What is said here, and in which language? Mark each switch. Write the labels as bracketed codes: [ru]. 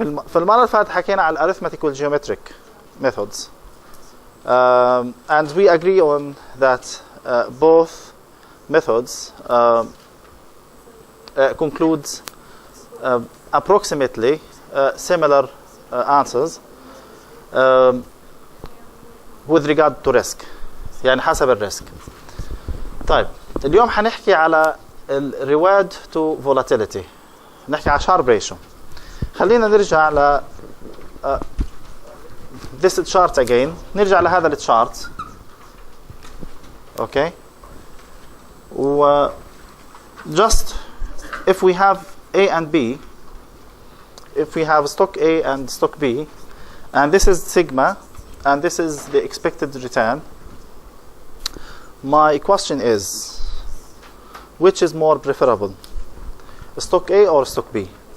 [ar] في المرة اللي فاتت حكينا على الارithmetic والgeometric [en] methods, and we agree on that both methods concludes approximately similar answers with regard to risk, [ar] يعني حسب الريسك. طيب اليوم حنحكي على [en] reward to volatility, [ar] نحكي على [en] sharp ratio. [ar] خلينا نرجع ل [en] this chart again. [ar] نرجع لهذا التشارت. Okay. [en] Just if we have A and B, if we have stock A and stock B, and this is sigma, and this is the expected return, my question is, which is more preferable, stock A or stock B?